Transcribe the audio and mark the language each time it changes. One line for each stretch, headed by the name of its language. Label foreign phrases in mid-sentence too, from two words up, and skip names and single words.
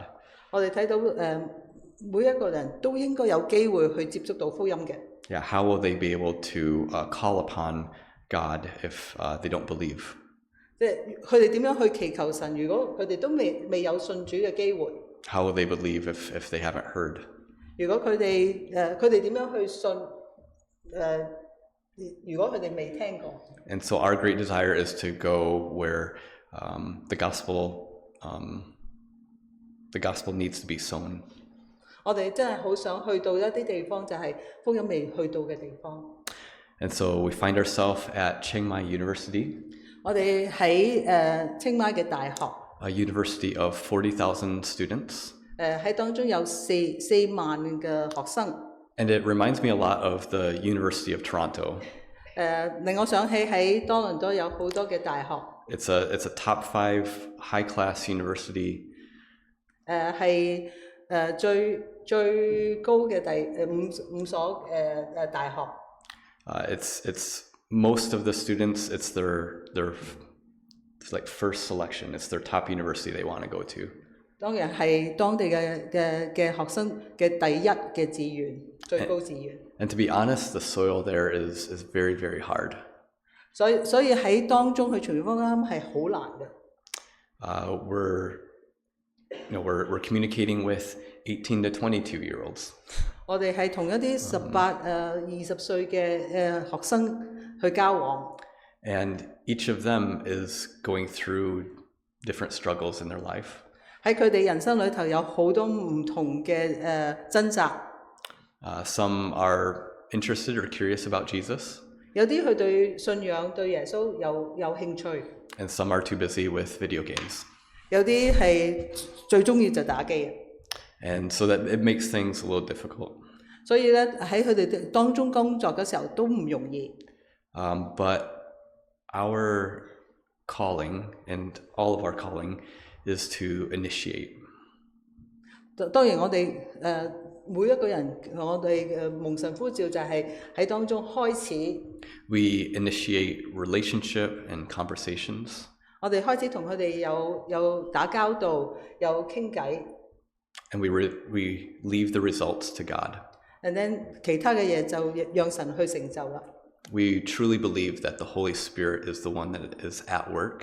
Cantonese: 我哋睇到每一個人都應該有機會去接觸到福音嘅。
English: yeah, how will they be able to call upon God if they don't believe?
Cantonese: 即係佢哋點樣去祈求神？如果佢哋都未有信主嘅機會，
English: How will they believe if they haven't heard?
Cantonese: 如果佢哋點樣去信？如果佢哋未聽過，
English: And so our great desire is to go where the gospel needs to be sown.
Cantonese: 我哋真係好想去到一啲地方，就係福音未去到嘅地方。
English: And so we find ourselves at Chiang Mai University,
Cantonese: 我哋喺清邁嘅大學，
English: a university of 40,000 students.
Cantonese: 喺當中有4萬嘅學生。
English: And it reminds me a lot of the University of Toronto.
Cantonese: 令我想起喺多倫多有好多嘅大學，
English: It's a top 5 high-class university.
Cantonese: 係最高嘅五所大學。
English: It's most of the students, it's their it's like first selection. It's their top university they want to go to.
Cantonese: 當然係當地嘅學生嘅第一嘅志願，最高志願。
English: And to be honest, the soil there is very, very hard.
Cantonese: 所以喺當中去傳福音係好難嘅。
English: We're communicating with 18 to 22-year-olds.
Cantonese: 我哋係同一啲18、20歲嘅學生去交往。
English: And each of them is going through different struggles in their life.
Cantonese: 喺佢哋人生裏頭有好多唔同嘅掙扎。
English: Some are interested or curious about Jesus.
Cantonese: 有啲佢對信仰對耶穌有興趣，
English: And some are too busy with video games.
Cantonese: 有啲係最中意就打機。
English: And so that it makes things a little difficult.
Cantonese: 所以咧喺佢哋當中工作嘅時候都唔容易。
English: But our calling and all of our calling is to initiate.
Cantonese: 當然我哋每一個人，我哋蒙神呼召就係喺當中開始，
English: We initiate relationship and conversations.
Cantonese: 我哋開始同佢哋有打交道，有傾偈。
English: And we leave the results to God. And then
Cantonese: 其他嘅嘢就讓神去成就啦。
English: We truly believe that the Holy Spirit is the one that is at work.